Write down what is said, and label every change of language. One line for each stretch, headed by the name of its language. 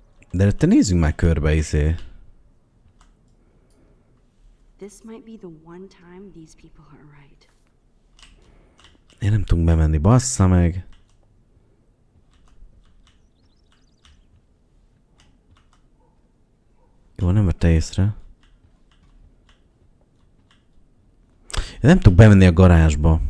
Hungarian: De te nézzünk már körbe, izé.
English: This might be the one time these people are right.
Hungarian: Én nem tudunk bemenni, bassza meg. Jó, nem vette észre. Én nem tudok bemenni a garázsba.